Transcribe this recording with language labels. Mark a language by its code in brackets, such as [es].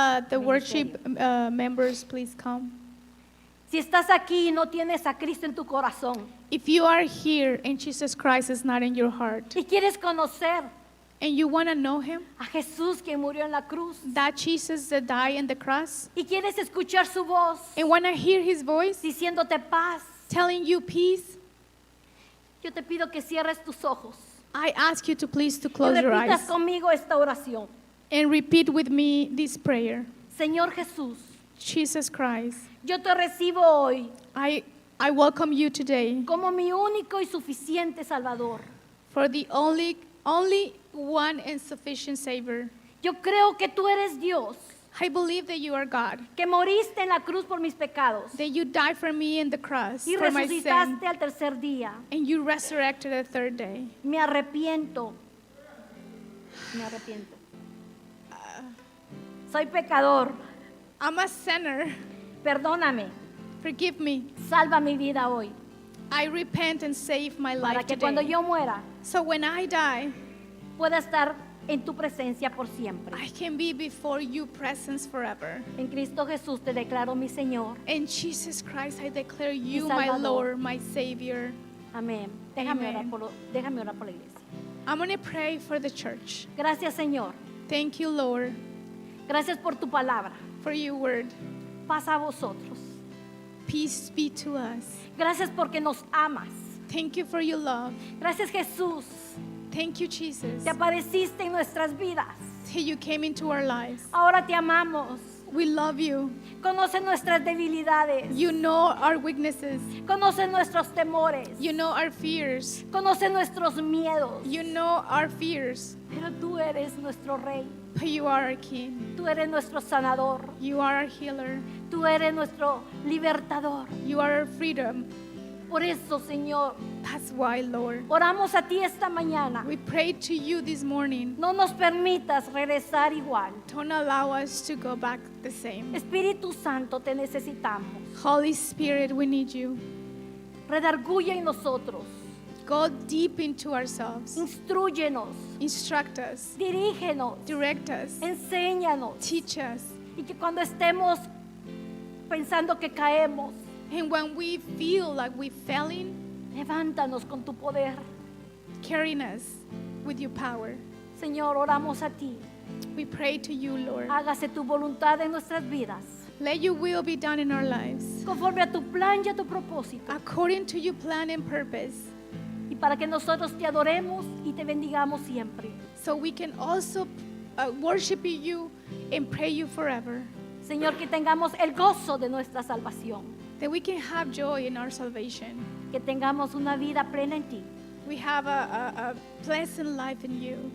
[en] The worship members, please come. [es] Si estás aquí y no tienes a Cristo en tu corazón [en] If you are here and Jesus Christ is not in your heart, [es] y quieres conocer [en] and you want to know him, [es] a Jesús que murió en la cruz [en] that Jesus that died on the cross, [es] y quieres escuchar su voz [en] and want to hear his voice [es] diciéndote paz, [en] telling you peace, [es] yo te pido que cierres tus ojos [en] I ask you to please to [es] y [en] close your [es] repitas [en] eyes [es] conmigo esta oración. [en] and repeat with me this prayer. [es] Señor Jesús, [en] Jesus Christ, [es] yo te recibo hoy [en] I welcome you today [es] como mi único y suficiente Salvador. [en] for the only one and sufficient Savior. [es] Yo creo que tú eres Dios, [en] I believe that you are God, [es] que moriste en la cruz por mis pecados [en] that you died for me in the cross [es] y [en] for my sin, [es] resucitaste al tercer día. [en] and you resurrected the third day. [es] Me arrepiento. Me arrepiento. Soy pecador. [en] I'm a sinner. [es] Perdóname. [en] Forgive me. [es] Salva mi vida hoy. [en] I repent and save my [es] Para [en] life [es] que cuando [en] today. [es] yo muera [en] So when I die, [es] pueda estar en tu presencia por siempre. [en] I can be before your presence forever. [es] En Cristo Jesús te declaro mi Señor. [en] In Jesus Christ, I declare you [es] Mi [en] my [es] Salvador. [en] Lord, my Savior. [es] Amén. [en] Amen. [es] Déjame orar por la iglesia. [en] I'm going to pray for the church. [es] Gracias, Señor. [en] Thank you, Lord, [es] Gracias por tu palabra. [en] for your word. [es] Paz a vosotros. [en] Peace be to us. [es] Gracias porque nos amas. [en] Thank you for your love. [es] Gracias, Jesús. [en] Thank you, Jesus, [es] Te apareciste en nuestras vidas. [en] that you came into our lives. [es] Ahora te amamos. [en] We love you. [es] Conoce nuestras debilidades. [en] You know our weaknesses. [es] Conoce nuestros temores. [en] You know our fears. [es] Conoce nuestros miedos. [en] You know our fears. [es] Pero tú eres nuestro Rey. [en] But you are our King. [es] Tú eres nuestro sanador. [en] You are our healer. [es] Tú eres nuestro libertador. [en] You are our freedom. [es] Por eso, Señor, [en] That's why, Lord, [es] oramos a ti esta mañana. [en] we prayed to you this morning. [es] No nos permitas regresar igual. [en] Don't allow us to go back the same. [es] Espíritu Santo, te necesitamos. [en] Holy Spirit, we need you. [es] Redarguye en nosotros. [en] Go deep into ourselves. [es] Instrúyenos. [en] Instruct us. [es] Dirígenos. [en] Direct us. [es] Enséñanos. [en] Teach us. [es] Y que cuando estemos pensando que caemos, [en] And when we feel like we're failing, [es] levántanos con tu poder. [en] carrying us with your power. [es] Señor, oramos a ti. [en] We pray to you, Lord. [es] Hágase tu voluntad en nuestras vidas, [en] Let your will be done in our lives, [es] conforme a tu plan y a tu propósito. [en] according to your plan and purpose, [es] Y para que nosotros te adoremos y te bendigamos siempre. [en] so we can also worship you and pray you forever, [es] Señor, que tengamos el gozo de nuestra salvación. [en] that we can have joy in our salvation. [es] Que tengamos una vida plena en ti. [en] We have a pleasant life in you.